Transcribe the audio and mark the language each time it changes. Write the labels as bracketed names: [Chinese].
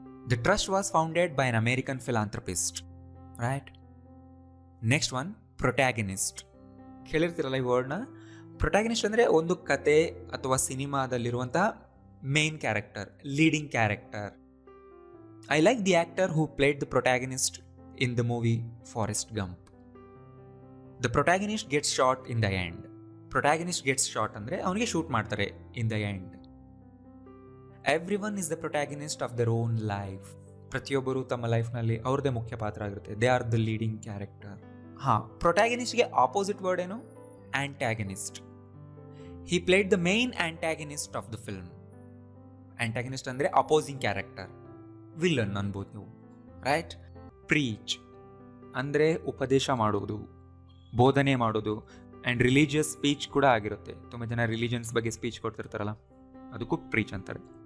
[English] The trust was founded by an American philanthropist. Right. [Kannada] Next one, protagonist. ಕೇಳಿರ್ತೀರಲ್ಲ ಈ ವರ್ಡ್ನ. Protagonist ಅಂದರೆ ಒಂದು ಕತೆ ಅಥವಾ ಸಿನಿಮಾದಲ್ಲಿರುವಂತಹ main character, leading character. [English] I like the actor who played the protagonist in the movie Forrest Gump. The protagonist gets shot in the end. Protagonist gets shot [Kannada] ಅಂದರೆ ಅವನಿಗೆ shoot ಮಾಡ್ತಾರೆ [English] in the end. Everyone is the protagonist of their own life. [Kannada] ಪ್ರತಿಯೊಬ್ಬರು ತಮ್ಮ ಲೈಫ್ನಲ್ಲಿ ಅವ್ರದ್ದೇ ಮುಖ್ಯ ಪಾತ್ರ ಆಗಿರುತ್ತೆ. [English] They are the leading character. [Kannada] ಪ್ರೊಟ್ಯಾಗನಿಸ್ಟ್ಗೆ opposite word ಏನು? [English] Antagonist. He played the main antagonist of the film. [Kannada] ಆಂಟ್ಯಾಗನಿಸ್ಟ್ ಅಂದರೆ ಅಪೋಸಿಂಗ್ ಕ್ಯಾರೆಕ್ಟರ್, ವಿಲ್ಲನ್ ಅನ್ಬೋದು ನೀವು. ರೈಟ್. ಪ್ರೀಚ್ ಅಂದರೆ ಉಪದೇಶ ಮಾಡೋದು, ಬೋಧನೆ ಮಾಡೋದು. ಆ್ಯಂಡ್ ರಿಲಿಜಿಯಸ್ ಸ್ಪೀಚ್ ಕೂಡ ಆಗಿರುತ್ತೆ. ತುಂಬ ಜನ ರಿಲಿಜನ್ಸ್ ಬಗ್ಗೆ ಸ್ಪೀಚ್ ಕೊಡ್ತಿರ್ತಾರಲ್ಲ, ಅದಕ್ಕೂ ಪ್ರೀಚ್ ಅಂತಾರೆ.